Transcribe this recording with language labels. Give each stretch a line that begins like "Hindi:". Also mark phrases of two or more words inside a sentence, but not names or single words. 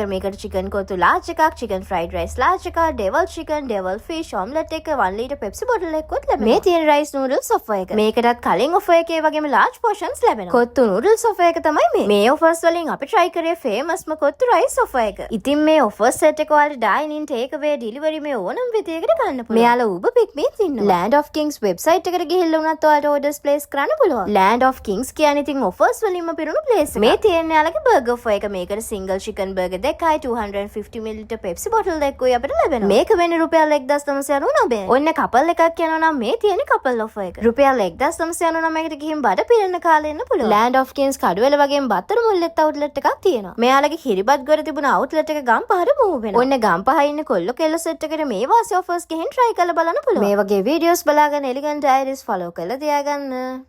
Sinhala: මේකට චිකන් කොත්තු ලාර්ජ් එකක්,
English: chicken fried rice large
Sinhala: එකක්,
English: devil chicken, devil fish omelette
Sinhala: එක, 1
English: liter Pepsi bottle
Sinhala: එකකුත් ලැබෙනවා. මේ තියෙන
English: rice noodles offer
Sinhala: එක. මේකටත් කලින් ඔෆර් එකේ වගේම
English: large portions
Sinhala: ලැබෙනවා. කොත්තු
English: noodles offer
Sinhala: එක තමයි මේ. මේ ඔෆර්ස් වලින් අපි try කරේ ෆේමස්ම කොත්තු
English: rice offer
Sinhala: එක. ඉතින් මේ
English: offer set
Sinhala: එක ඔයාලට
English: dine in, take away, delivery
Sinhala: මේ ඕනම විදියකට ගන්න පුළුවන්. මෙයාලා Uber Pick Me's ඉන්නවා. Land of Kings website එකට ගිහිල්ලා උනත් ඔයාලට
English: orders place
Sinhala: කරන්න පුළුවන්. Land of Kings කියන්නේ ඉතින් offers වලින්ම පිරුණු place එක. මේ තියෙන යාලගේ
English: burger offer
Sinhala: එක. මේකට
English: single chicken burger
Sinhala: දෙකයි 250
English: ml Pepsi bottle
Sinhala: දෙකකුයි අපිට ලැබෙනවා. මේක වෙන්නේ රුපියල් 1999. ඔන්න couple එකක් යනවා නම් මේ තියෙන
English: couple offer
Sinhala: එක. රුපියල් 1999 එකට ගිහින් බඩ පිරෙන්න කාලේ ඉන්න පුළුවන්. Land of Kings කඩුවෙල වගේම බත්තර මුල්ලෙත් outlet එකක් තියෙනවා. මෙයාලගේ කිරිබත් ගොඩ තිබුණ outlet එක ගම්පහට move වෙනවා. ඔන්න ගම්පහ ඉන්න කොල්ල කෙල්ල set එකට මේ වාසේ offers ගෙන් try කරලා බලන්න පුළුවන්. මේ වගේ videos බලාගෙන Elegant Diaries follow කරලා තියාගන්න.